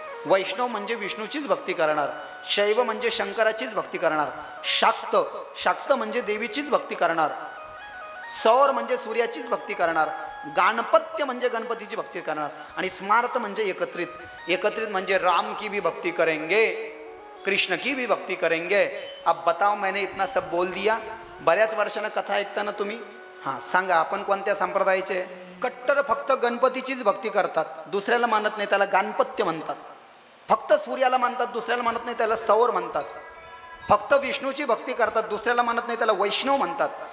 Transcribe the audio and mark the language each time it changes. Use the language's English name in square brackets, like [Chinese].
[Marathi] वैष्णव म्हणजे विष्णूचीच भक्ती करणार. शैव म्हणजे शंकराचीच भक्ती करणार. शाक्त म्हणजे देवीचीच भक्ती करणार. सौर म्हणजे सूर्याचीच भक्ती करणार. गाणपत्य म्हणजे गणपतीची भक्ती करणार. आणि स्मार्त म्हणजे एकत्रित म्हणजे [Hindi] राम की भी भक्ती करेंगे, [Marathi] कृष्ण की भी भक्ती करेंगे. [Hindi] अब बताओ, मैंने इतना सब बोल दिया. [Marathi] बऱ्याच वर्षानं कथा ऐकताना तुम्ही हां सांगा आपण कोणत्या संप्रदायाचे. कट्टर फक्त गणपतीचीच भक्ती करतात, दुसऱ्याला मानत नाही, त्याला गाणपत्य म्हणतात. फक्त सूर्याला मानतात, दुसऱ्याला मानत नाही, त्याला सौर म्हणतात. फक्त विष्णूची भक्ती करतात, दुसऱ्याला मानत नाही, त्याला वैष्णव म्हणतात.